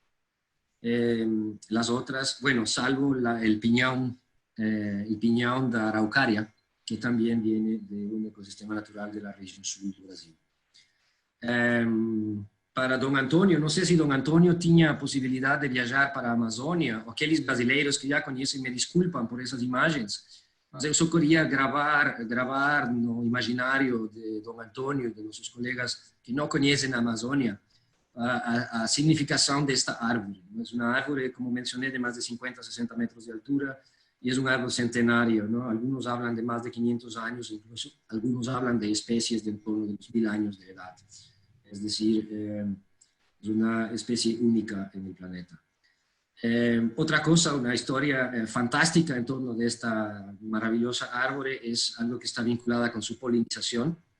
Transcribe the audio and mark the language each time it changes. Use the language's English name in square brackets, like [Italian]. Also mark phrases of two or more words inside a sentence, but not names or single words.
[Spanish] Las otras, bueno, salvo el piñón de Araucaria, que también viene de un ecosistema natural de la región sur de Brasil. Para don Antonio, no sé si don Antonio tenía posibilidad de viajar para [Portuguese] a Amazônia, o aqueles brasileiros [Spanish] que ya conocen me disculpan por esas imágenes, [Portuguese] mas eu só queria gravar no imaginário de don Antonio e de nossos colegas que não conhecem a Amazônia a significação desta árvore. É uma árvore, como mencionei, de mais de 50 a 60 metros de altura, [Spanish] y es un árbol centenario, ¿no? Algunos hablan de más de 500 años, incluso algunos hablan de especies de en torno de 1000 años de edad. Es decir, es una especie única en el planeta. Otra cosa, una historia fantástica en torno de esta maravillosa árbol es algo que está vinculada con su polinización.